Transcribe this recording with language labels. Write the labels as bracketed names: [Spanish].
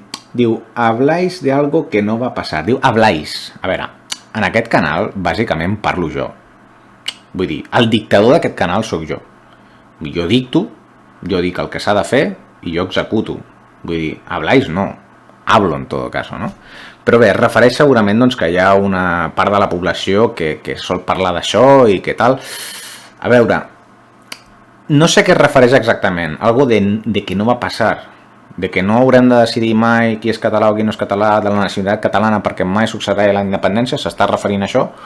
[Spanish] diu, habláis de algo que no va a pasar. Diu, habláis. [Catalan] A veure, en aquest canal, bàsicament, parlo jo. Vull dir, el dictador d'aquest canal sóc jo. Jo dicto, jo dic el que s'ha de fer i jo executo. Vull dir, [Spanish] habláis no, hablo en todo caso, no? [Catalan] Però bé, es refereix segurament doncs, que hi ha una part de la població que sol parlar d'això i que tal. A veure, no sé què es refereix exactament, algo de que no va passar, de que no haurem de decidir mai qui és català o qui no és català de la nacionalitat catalana perquè mai succeirà la independència, s'està referint a això?